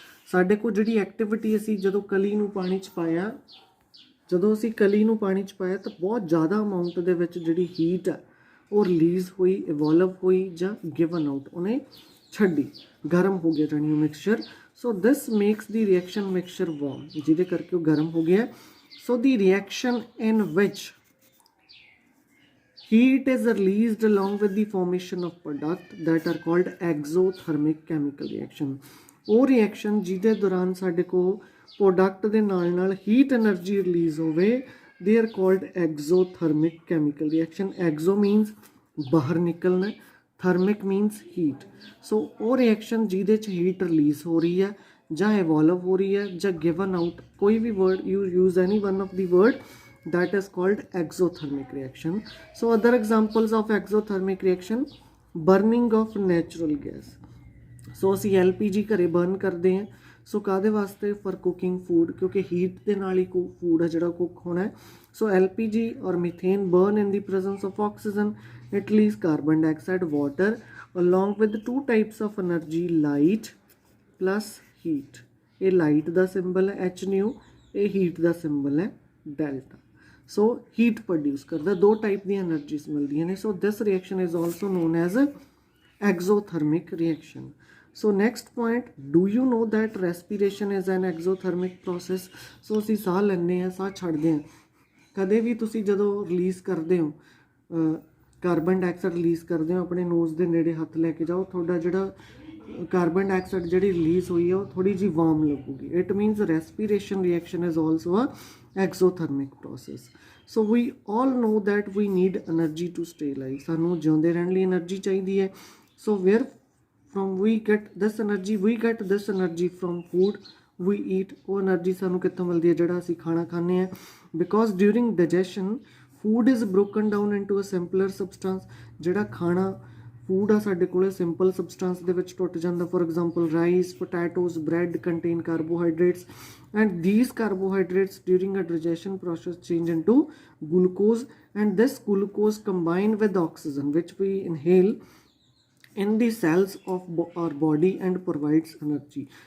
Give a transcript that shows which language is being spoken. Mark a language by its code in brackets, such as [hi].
[pa] ਸਾਡੇ ਕੋਲ ਜਿਹੜੀ ਐਕਟੀਵਿਟੀ ਅਸੀਂ ਜਦੋਂ ਕਲੀ ਨੂੰ ਪਾਣੀ 'ਚ ਪਾਇਆ, ਜਦੋਂ ਅਸੀਂ ਕਲੀ ਨੂੰ ਪਾਣੀ 'ਚ ਪਾਇਆ ਤਾਂ ਬਹੁਤ ਜ਼ਿਆਦਾ ਅਮਾਊਂਟ ਦੇ ਵਿੱਚ ਜਿਹੜੀ ਹੀਟ ਹੈ ਉਹ ਰਿਲੀਜ਼ ਹੋਈ, ਇਵੋਲਵ ਹੋਈ, ਜਾਂ ਗਿਵਨ ਆਊਟ, ਉਹਨੇ ਛੱਡੀ, ਗਰਮ ਹੋ ਗਿਆ ਜਾਣੀ ਉਹ ਮਿਕਸਚਰ। [en] so this makes the reaction mixture warm, [pa] ਜਿਹਦੇ ਕਰਕੇ ਉਹ ਗਰਮ ਹੋ ਗਿਆ। [en] So the reaction in which heat is released along with the formation of product that are called exothermic chemical reaction. [pa] ਉਹ ਰਿਐਕਸ਼ਨ ਜਿਹਦੇ ਦੌਰਾਨ ਸਾਡੇ ਕੋਲ ਪ੍ਰੋਡਕਟ ਦੇ ਨਾਲ ਹੀਟ ਐਨਰਜੀ ਰਿਲੀਜ਼ ਹੋਵੇ, [en] they are called exothermic chemical reaction. Exo means [pa] ਬਾਹਰ ਨਿਕਲਣਾ, [en] Thermic means heat. [pa] ਸੋ ਉਹ ਰਿਐਕਸ਼ਨ ਜਿਹਦੇ 'ਚ ਹੀਟ ਰਿਲੀਜ਼ ਹੋ ਰਹੀ ਹੈ, ਜਾਂ ਇਵੋਲਵ ਹੋ ਰਹੀ ਹੈ, ਜਾਂ ਗਿਵਨ ਆਊਟ, ਕੋਈ ਵੀ word you use any one of ਦੀ word, [en] that is called exothermic reaction. So other examples of exothermic reaction, burning of natural gas. [pa] So ਅਸੀਂ LPG ਘਰੇ ਬਰਨ ਕਰਦੇ ਹਾਂ, ਸੋ ਕਾਹਦੇ ਵਾਸਤੇ, ਫॉर ਕੁਕਿੰਗ ਫੂਡ, ਕਿਉਂਕਿ heat ਦੇ ਨਾਲ ਹੀ ਫੂਡ ਹੈ ਜਿਹੜਾ ਕੁੱਕ ਹੋਣਾ ਹੈ। [en] So LPG or methane burn in the presence of oxygen, it release carbon dioxide, water, along with 2 types of energy, light plus heat. [pa] ਇਹ ਲਾਈਟ ਦਾ ਸਿੰਬਲ ਹੈ HNu, ਇਹ ਹੀਟ ਦਾ ਸਿੰਬਲ ਹੈ ਡੈਲਟਾ। ਸੋ ਹੀਟ ਪ੍ਰੋਡਿਊਸ ਕਰਦਾ, 2 ਟਾਈਪ ਦੀਆਂ ਐਨਰਜੀਜ਼ ਮਿਲਦੀਆਂ ਨੇ। [en] So this reaction is also known as exothermic reaction. So next point, do you know that respiration is an exothermic process? [pa] So ਅਸੀਂ ਸਾਹ ਲੈਂਦੇ ਹਾਂ, ਸਾਹ ਛੱਡਦੇ ਹਾਂ। ਕਦੇ ਵੀ ਤੁਸੀਂ ਜਦੋਂ ਰਿਲੀਜ਼ ਕਰਦੇ ਹੋ ਕਾਰਬਨ ਡਾਈਆਕਸਾਈਡ ਰਿਲੀਜ਼ ਕਰਦੇ ਹੋ, ਆਪਣੇ ਨੋਜ਼ ਦੇ ਨੇੜੇ ਹੱਥ ਲੈ ਕੇ ਜਾਓ, ਤੁਹਾਡਾ ਜਿਹੜਾ ਕਾਰਬਨ ਡਾਈਆਕਸਾਈਡ ਜਿਹੜੀ ਰਿਲੀਜ਼ ਹੋਈ ਹੈ ਉਹ ਥੋੜ੍ਹੀ ਜਿਹੀ ਵਾਰਮ ਲੱਗੂਗੀ। [en] It means respiration reaction is also a exothermic process. So we all know that we need energy to stay alive. [pa] ਸਾਨੂੰ ਜਿਉਂਦੇ ਰਹਿਣ ਲਈ એનર્ਜੀ ਚਾਹੀਦੀ ਹੈ। [en] So where from we get this energy? We get this energy from food we eat, [pa] ਉਹ energy ਸਾਨੂੰ ਕਿੱਥੋਂ ਮਿਲਦੀ ਹੈ ਜਿਹੜਾ ਅਸੀਂ ਖਾਣਾ ਖਾਂਦੇ ਹਾਂ। [en] because during digestion food is broken down into a simpler substance, [pa] ਜਿਹੜਾ ਖਾਣਾ ਫੂਡ ਆ ਸਾਡੇ ਕੋਲ ਸਿੰਪਲ ਸਬਸਟੈਂਸ ਦੇ ਵਿੱਚ ਟੁੱਟ ਜਾਂਦਾ। [en] For example rice, potatoes, bread contain carbohydrates and these carbohydrates during a digestion process change into glucose, and this glucose combined with oxygen which we inhale in the cells of our body and provides energy।